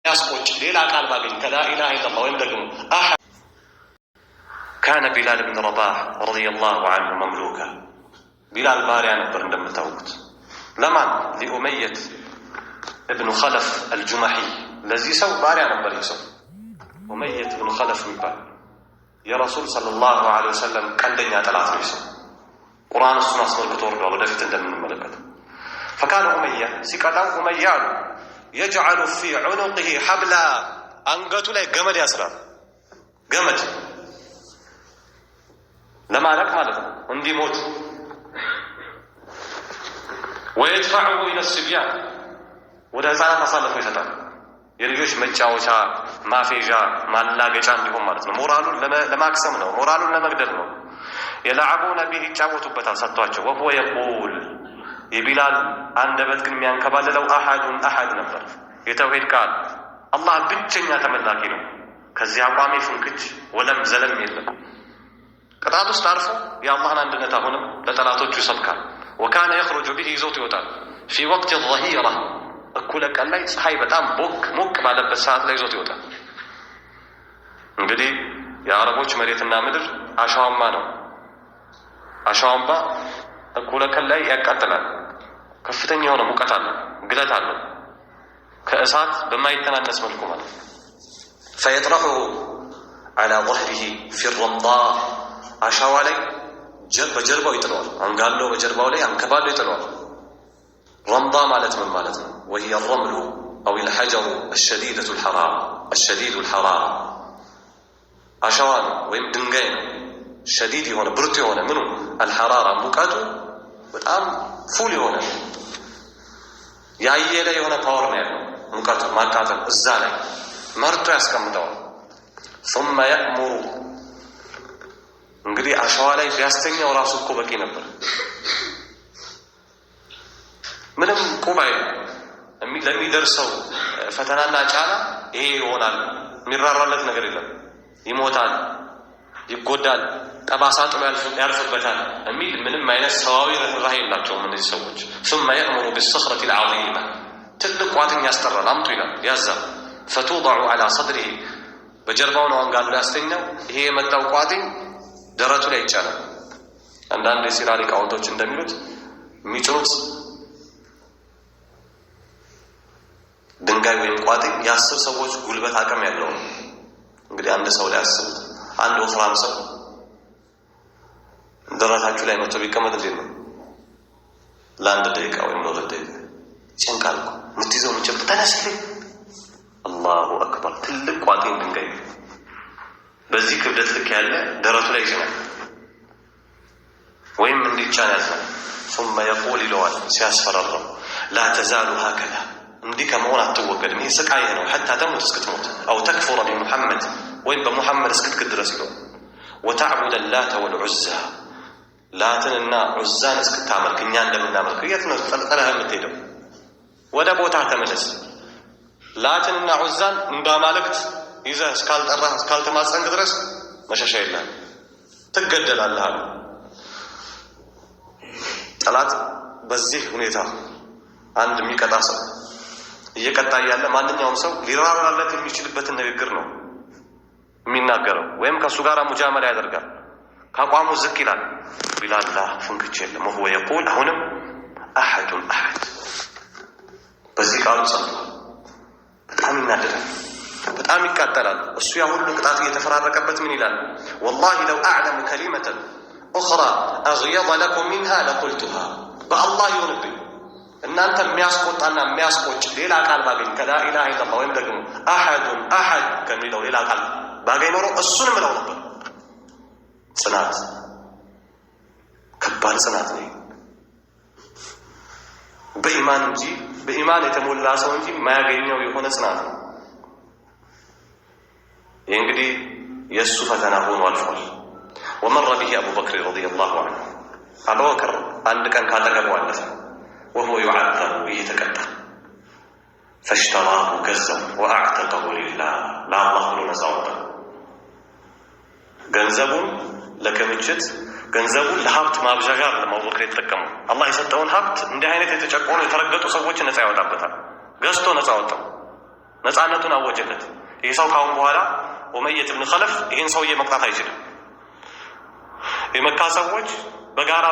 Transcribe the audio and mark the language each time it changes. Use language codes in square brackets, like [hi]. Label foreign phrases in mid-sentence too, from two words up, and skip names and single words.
[ar] يسقط ليلا قال باقي كلا إله إلا الله ويندقم أحد. كان بلال بن رباح رضي الله عنه مملوكا. [am] بلال ባሪያ ነበር እንደም ታውቁት ለማን لأمية ابن خلف الجمحي ለዚህ ሰው ባሪያ ነበር። ይሰው أمية ابن خلف የሚባል የረሱል [ar] صلى الله عليه وسلم [am] ቀንደኛ ጠላት ነው። ይሰው ቁርአን እሱን አስመልክቶ ወርዷል፣ ወደፊት እንደምንመለከተው። [ar] فكان أمية [am] ሲቀጣው [ar] أمية يجعل في عنقه حبلا [am] አንገቱ ላይ ገመድ ያስራል። ገመድ ለማለቅ ማለት ነው እንዲሞት። [ar] ويدفعه إلى الصبيان [am] ወደ ህፃናት አሳልፎ ይሰጣል። የልጆች መጫወቻ ማፌዣ ማላገጫ እንዲሆን ማለት ነው። ሞራሉን ለማክሰም ነው፣ ሞራሉን ለመግደል ነው። [ar] يلعبون به [am] ይጫወቱበታል ሰጥቷቸው። وهو يقول የቢላል አንደበት ግን የሚያንከባልለው አሐድ ነበር። የተውሂድ ቃል አላህ ብቸኛ ተመላኪ ነው። ከዚህ አቋሜ ፍንክች ወለም ዘለም የለም። ቅጣት ውስጥ አርፎ የአላህን አንድነት አሁንም ለጠላቶቹ ይሰብካል። [ar] وكان يخرج به [am] ይዞት ይወጣል [ar] في وقت الظهيرة [am] እኩለ ቀን ላይ ፀሐይ በጣም ሞቅ ባለበት ሰዓት ላይ ይዞት ይወጣል። እንግዲህ የአረቦች መሬትና ምድር አሸዋማ ነው። አሸዋማ እኩለ ቀን ላይ ያቃጥላል። ከፍተኛ የሆነ ሙቀት አለ፣ ግለት አለ፣ ከእሳት በማይተናነስ መልኩ ማለት ነው። [ar] فيطرحه على ظهره في الرمضاء [am] አሸዋ ላይ በጀርባው ይጥለዋል። አንጋሎ በጀርባው ላይ አንከባሎ ይጥለዋል። ረምዳ ማለት ምን ማለት ነው? [ar] وهي الرمل أو الحجر الشديد الحرارة [am] አሸዋ ነው ወይም ድንጋይ ነው። ሸዲድ የሆነ ብርቱ የሆነ ምኑ አልሐራራ ሙቀቱ በጣም ፉል የሆነ ያየለ የሆነ ፓወር ነው ያለው። ሙቀቱ ማቃጠል እዛ ላይ መርጦ ያስቀምጠዋል። [ar] ثم يأمر [am] እንግዲህ አሸዋ ላይ ቢያስተኛው ራሱ እኮ በቂ ነበር። ምንም ቁባይ ለሚደርሰው ፈተናና ጫና ይሄ ይሆናል። የሚራራለት ነገር የለም። ይሞታል፣ ይጎዳል፣ ጠባሳ ጥሎ ያልፍበታል የሚል ምንም አይነት ሰዋዊ ርህራሄ የላቸውም እነዚህ ሰዎች። [ar] ثم يأمر بالصخرة العظيمة [am] ትልቅ ቋጥኝ ያስጠራል፣ አምጡ ይላል፣ ያዛል። [ar] فتوضع على صدره [am] በጀርባው ነው አንጋሎ ያስተኛው። ይሄ የመጣው ቋጥኝ ደረቱ ላይ ይጫናል። አንዳንድ የሲራ ሊቃውንቶች እንደሚሉት የሚጭኑት ድንጋይ ወይም ቋጥኝ የ10 ሰዎች ጉልበት አቅም ያለው ነው። እንግዲህ አንድ ሰው ላይ አስቡት። አንድ ወፍራም ሰው ደረታችሁ ላይ መጥቶ ቢቀመጥ እንዴት ነው? ለአንድ ደቂቃ ወይም ለሁለት ደቂቃ ጭንቃል እኮ የምትይዘው ምጭብ ተነስልኝ። [ar] الله أكبر። [am] ትልቅ ቋጥኝ ድንጋይ በዚህ ክብደት ልክ ያለ ደረቱ ላይ ይጭናል ወይም እንዲጫን ያዝናል። [ar] ثم يقول [am] ይለዋል ሲያስፈራራው [ar] لا تزال هكذا [am] እንዲህ ከመሆን አትወገድም፣ ይህ ስቃይህ ነው። [ar] حتى تموت [am] እስክትሞት [ar] أو تكفر بمحمد [am] ወይም በሙሐመድ እስክትክድ ድረስ ይለው [ar] وتعبد اللات والعزى [am] ላትንና ዑዛን እስክታመልክ እኛ እንደምናመልክ። የት ነው ጠልጠለህ የምትሄደው? ወደ ቦታ ተመለስ። ላትንና ዑዛን እንዳማልክት ይዘህ እስካልጠራህ እስካልተማጸንክ ድረስ መሸሻ የለህም፣ ትገደላለህ አሉ። ጠላት በዚህ ሁኔታ አንድ የሚቀጣ ሰው እየቀጣ ያለ ማንኛውም ሰው ሊራራለት የሚችልበትን ንግግር ነው የሚናገረው፣ ወይም ከእሱ ጋር ሙጃመላ ያደርጋል። ከአቋሙ ዝቅ ይላል። ቢላላ ፍንክች የለም። [ar] وهو يقول [am] አሁንም أحد በዚህ ቃሉ ጸንቷል። በጣም ይናደዳል፣ በጣም ይቃጠላል። እሱ ያ ሁሉ ቅጣት እየተፈራረቀበት ምን ይላል? [ar] والله لو أعلم كلمة أخرى أغيظ لكم منها لقلتها [am] በአላህ ይሁንብኝ እናንተ የሚያስቆጣና የሚያስቆጭ ሌላ ቃል ባገኝ ከላ [ar] إله إلا الله [am] ወይም ደግሞ አሐድ ከሚለው ሌላ ቃል ባገኝ ኖሮ እሱን ምለው ነበር። ጽናት፣ ከባድ ጽናት ነው። በኢማን የተሞላ ሰው እንጂ የማያገኘው የሆነ ጽናት ነው። ይህ እንግዲህ የእሱ ፈተና ሆኖ አልፏል። [ar] ومر به أبو بكر رضي الله عنه [am] أبو بكر አንድ ቀን ካጠገቡ አለፈ። [ar] وهو يعذب [am] እየተቀጣ فاشتراه ገዛው [ar] وأعتقه لله [am] ለአላህ ብሎ ነፃ ወጣ። ገንዘቡን ለክምችት ገንዘቡን ለሀብት ማብዣ ጋር ለማወቅ የተጠቀመው አላህ የሰጠውን ሀብት እንዲህ አይነት የተጨቆኑ የተረገጡ ሰዎች ነፃ ያወጣበታል። ገዝቶ ነፃ ወጣው። ነፃነቱን አወጀለት። ይህ ሰው ካሁን በኋላ ኡመየት ብን ኸለፍ ይህን ሰውዬ መቅጣት አይችልም። የመካ ሰዎች በጋራ